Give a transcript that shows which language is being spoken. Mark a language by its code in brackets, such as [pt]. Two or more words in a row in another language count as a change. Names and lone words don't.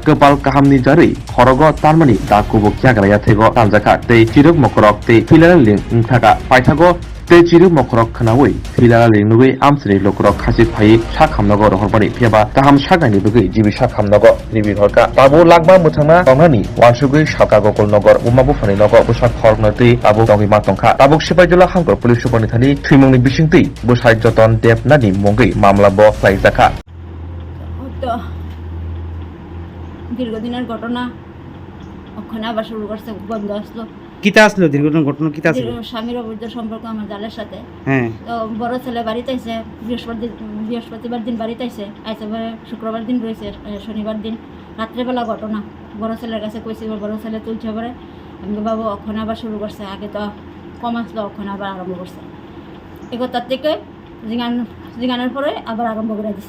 [trp] kepal kahamni jari khorogo tarmani dakubuk jagraya thego tanjaka tei chiruk mokorok tei filal ling thaka paithago tei chiruk mokorok khnawui filal ling nugui amsini lokorok khasik phai sakhamnago rohorbani phiaba kaham sakani bugui jibi sakhamnago nibi horka tabu lagba muthangna tongnani wansugui saka gokul nogor umabu phani nogo busak khornati tabu tongi matongkha tabuk sipaijula hangkor pulis supani thani thimungni bisingtui busai joton debnani mongui mamla bo khlaijaka [bn] দীর্ঘদিনের ঘটনা ওখানে আবার শুরু করছে বন্ধ আসলো কিতা আসলো দীর্ঘদিন ঘটনা কিতা আসলো স্বামীর অবৈধ সম্পর্ক আমার জালের সাথে হ্যাঁ তো বড় ছেলে বাড়িতে আইছে বৃহস্পতিবার দিন বাড়িতে আইছে পরে শুক্রবার দিন রয়েছে শনিবার দিন রাত্রেবেলা ঘটনা বড় ছেলের কাছে কইছি বড় ছেলে তুলছে পরে আমি বাবু ওখানে আবার শুরু করছে আগে তো কম আসলো ওখানে আবার আরম্ভ করছে এগোতার থেকে জিগানোর পরে আবার আরম্ভ করে দিছে